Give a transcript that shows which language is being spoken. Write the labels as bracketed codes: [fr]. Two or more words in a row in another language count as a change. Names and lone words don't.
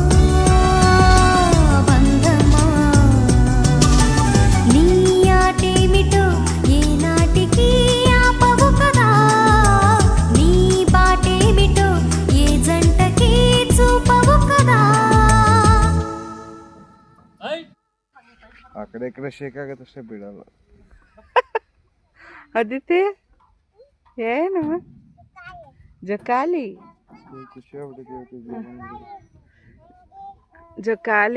[te] బంధమా నీ ఆటేమిటో ఏ నాటికి ఆపవు కదా నీ బాటేమిటో ఏ జంటకి చూపవు కదా [kn] అక్కడెక్కడ షేక్ ಆಗತ್ತಷ್ಟೇ ಬಿಡಲ್ಲ. ಅದಿತಿ ಏನು ಜಕಾಲಿ ಖುಷಿ ಆಗ್ಬಿಟ್ಟಿದೆ ಜಕಾಲಿ